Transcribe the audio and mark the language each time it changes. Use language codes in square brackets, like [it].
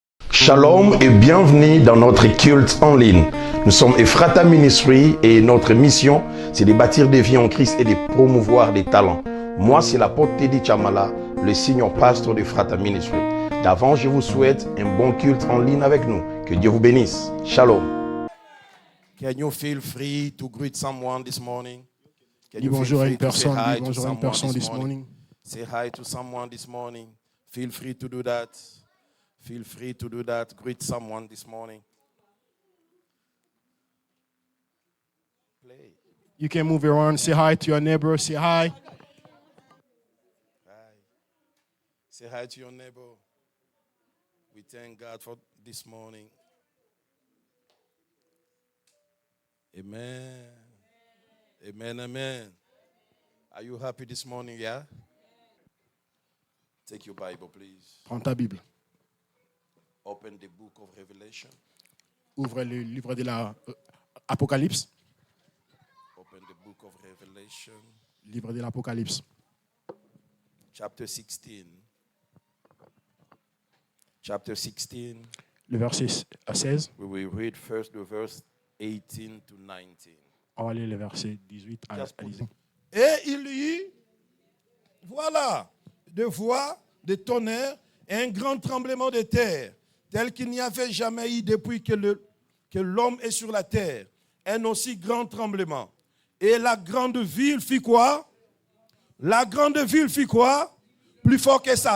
[fr] Shalom et bienvenue dans notre culte en ligne. Nous sommes Ephrata Ministry et notre mission, c'est de bâtir des vies en Christ et de promouvoir des talents. Moi, c'est l'apôtre Teddy Chamala, le senior pastor d'Ephrata Ministry. D'avant, je vous souhaite un bon culte en ligne avec nous. Que Dieu vous bénisse. Shalom. [en] Can you feel free to greet someone this morning? [fr] Dis bonjour à une personne, dis bonjour à une personne [en] this morning. Say hi to someone this morning. Feel free to do that. Feel free to do that. Greet someone this morning. Play. You can move around, say hi to your neighbor, say hi. Hi. Say hi to your neighbor. We thank God for this morning. Amen. Amen, amen. Are you happy this morning, yeah? Take your Bible, please. [fr] Prends ta Bible. [en] Open the book of Revelation. [fr] Ouvre le livre de l'Apocalypse. [en] Open the book of Revelation. [fr] Livre de l'Apocalypse. [en] Chapter 16. Chapter 16. [fr] Le verset 16. [en] We will read first the verse 18 to 19. [fr] On va lire le verset 18 à 19. Et il y eut, voilà, de voix, de tonnerre et un grand tremblement de terre, tel qu'il n'y avait jamais eu depuis que l'homme est sur la terre. Un aussi grand tremblement. Et la grande ville fit quoi? La grande ville fit quoi? Plus fort que ça.